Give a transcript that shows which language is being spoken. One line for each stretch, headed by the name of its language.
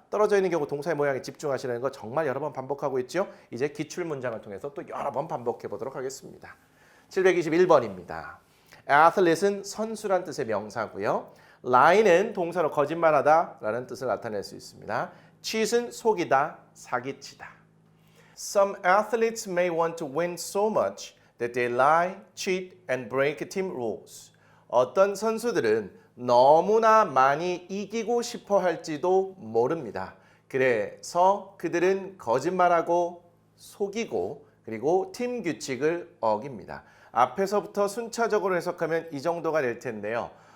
Korean: 떨어져 있는 경우 동사의 모양에 집중하시라는 거 정말 여러 번 반복하고 있죠. 이제 기출 문장을 통해서 또 여러 번 반복해 보도록 하겠습니다. 721번입니다. athlete은 선수란 뜻의 명사고요. lie는 동사로 거짓말하다 라는 뜻을 나타낼 수 있습니다. cheat은 속이다, 사기치다.
English: Some athletes may want to win so much that they lie, cheat, and break team rules.
Korean: 어떤 선수들은 너무나 많이 이기고 싶어 할지도 모릅니다. 그래서 그들은 거짓말하고 속이고 그리고 팀 규칙을 어깁니다. 앞에서부터 순차적으로 해석하면 이 정도가 될 텐데요.